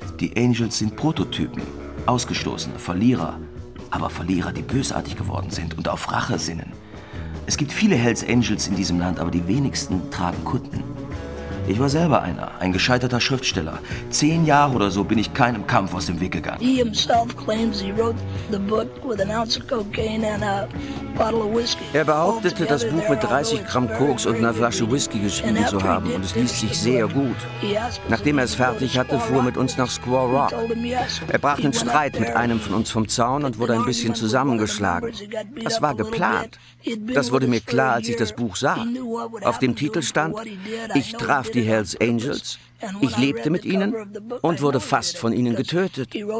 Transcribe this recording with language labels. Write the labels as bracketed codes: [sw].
[de] Die Angels sind Prototypen, Ausgestoßene, Verlierer. Aber Verlierer, die bösartig geworden sind und auf Rache sinnen. Es gibt viele Hells Angels in diesem Land, aber die wenigsten tragen Kutten. Ich war selber einer, ein gescheiterter Schriftsteller. 10 Jahre oder so bin ich keinem Kampf aus dem Weg gegangen. [en] He himself claims he wrote the book with an ounce of cocaine and a bottle of whiskey. [de] Er behauptete, das Buch mit 30 Gramm Koks und einer Flasche Whisky geschrieben zu haben, und es liest sich sehr gut. Nachdem er es fertig hatte, fuhr er mit uns nach Squaw Rock. Er brach einen Streit mit einem von uns vom Zaun und wurde ein bisschen zusammengeschlagen. Das war geplant. Das wurde mir klar, als ich das Buch sah. Auf dem Titel stand, ich traf die Hells Angels, ich lebte mit ihnen und wurde fast von ihnen getötet.